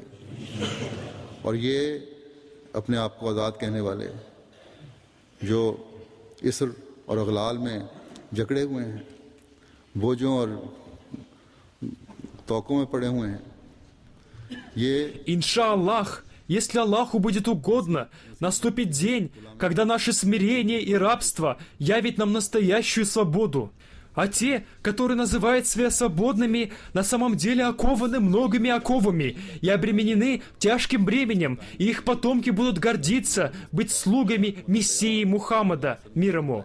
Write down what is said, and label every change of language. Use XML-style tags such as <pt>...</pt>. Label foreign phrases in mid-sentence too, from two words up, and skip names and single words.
<hi>और ये अपने आप को आज़ाद कहने वाले जो इसर और अगलाल में जकड़े हुए हैं, बोझों और तौकों में पड़े हुए हैं, ये</hi> <ru>Иншаллах, если Аллаху будет угодно, наступит день, когда наше смирение и рабство явит нам настоящую свободу. А те, которые называют себя свободными, на самом деле окованы многими оковами и обременены тяжким бременем, и их потомки будут гордиться быть слугами Мессии Мухаммада, мир ему.</ru>